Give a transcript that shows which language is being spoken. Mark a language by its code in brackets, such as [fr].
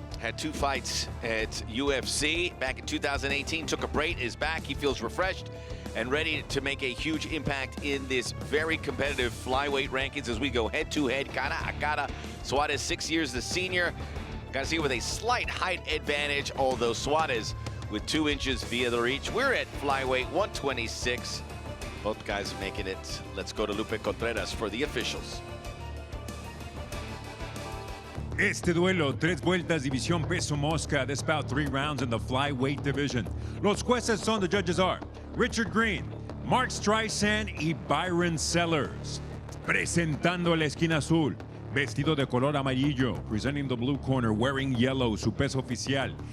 [en] Had 2 fights at UFC back in 2018, took a break, is back, he feels refreshed and ready to make a huge impact in this very competitive flyweight rankings as we go head-to-head, [es] cara a cara. [en] Soares, 6 years the senior. Garcia with a slight height advantage, although Soares with 2 inches via the reach. We're at flyweight 126. Both guys making it. Let's go to Lupe Contreras for the officials. [es] Este duelo, 3 vueltas, división peso mosca. [en] This bout 3 rounds in the flyweight division. [es] Los jueces son, [en] the judges are Richard Green, Mark Streisand y Byron Sellers. [es] Presentando la esquina azul, vestido de color amarillo, [en] presenting the blue corner, wearing yellow, [es] su peso oficial.